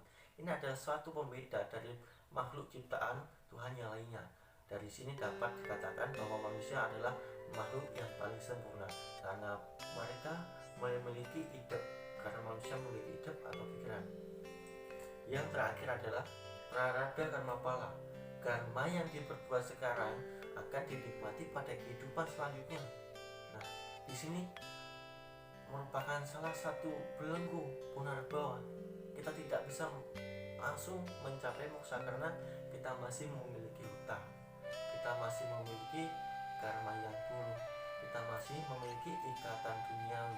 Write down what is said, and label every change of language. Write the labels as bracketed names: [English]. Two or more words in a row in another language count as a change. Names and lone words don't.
[Indonesian] Ini adalah suatu pembeda dari makhluk ciptaan Tuhan yang lainnya. Dari sini dapat dikatakan bahwa manusia adalah makhluk yang paling sempurna karena mereka memiliki ide, karena manusia memiliki ide atau pikiran. Yang terakhir adalah prarabdha karma pala. Karma yang diperbuat sekarang akan dinikmati pada kehidupan selanjutnya. Nah, di sini merupakan salah satu belenggu punarbawa. Kita tidak bisa langsung mencapai moksa karena kita masih memiliki hutang, kita masih memiliki karma yang buruk, kita masih memiliki ikatan duniawi.